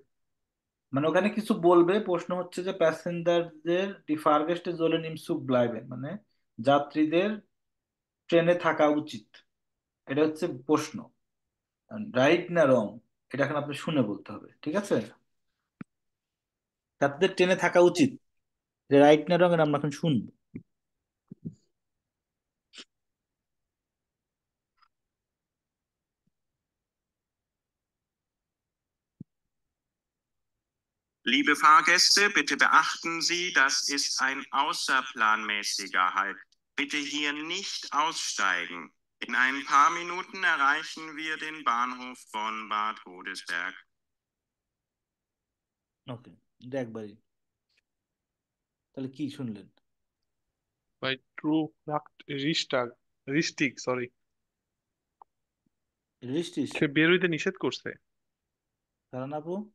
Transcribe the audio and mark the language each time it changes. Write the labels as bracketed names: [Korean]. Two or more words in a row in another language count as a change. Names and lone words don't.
[Bangla] মানে ওখানে কিছু বলবে, প্রশ্ন হচ্ছে যে প্যাসেঞ্জারদের [German] die Fahrgäste sollen im Zug bleiben, [Bangla] মানে যাত্রীদের ট্রেনে থাকা উচিত, এটা হচ্ছে প্রশ্ন। রাইট না রং, এটা এখন আপনি শুনে বলতে হবে, ঠিক আছে? যাত্রীদের ট্রেনে থাকা উচিত, রাইট না রং, এটা আমরা এখন শুনবো। [German] Liebe Fahrgäste, bitte beachten Sie, das ist ein außerplanmäßiger Halt. Bitte hier nicht aussteigen. In ein paar Minuten erreichen wir den Bahnhof von Bad Godesberg. [Bangla] ওকে, এটা একবারই। তাহলে কি শুনলেন? ভাই ট্রু রিস্টাগ রিস্টিক, সরি, রেজিস্ট্রিস। সে বের হইতে নিষেধ করছে। কারণ আপু,